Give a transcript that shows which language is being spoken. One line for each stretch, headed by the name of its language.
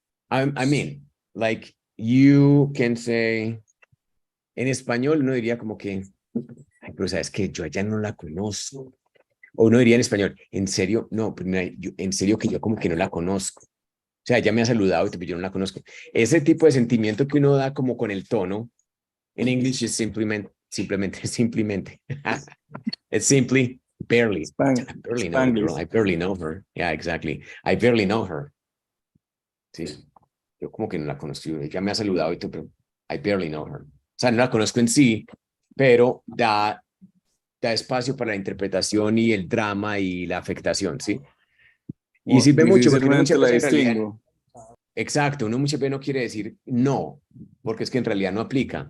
English: I mean, like you can say,
Spanish: en español uno diría como que, ay, pero sabes que yo allá no la conozco. O uno diría en español, en serio, no, pues mira, en serio que yo como que no la conozco. O sea, ella me ha saludado y yo no la conozco. Ese tipo de sentimiento que uno da como con el tono, en English es simplemente.
English: It's simply barely. I barely know the girl. I barely know her. Yeah, exactly. I barely know her. Sí.
Spanish: Yo como que no la conozco. Ella me ha saludado y todo, pero
English: I barely know her.
Spanish: O sea, no la conozco en sí, pero da espacio para la interpretación y el drama y la afectación, ¿sí? Y sirve mucho porque muchas veces en realidad, exacto, uno muchas veces no quiere decir no, porque es que en realidad no aplica.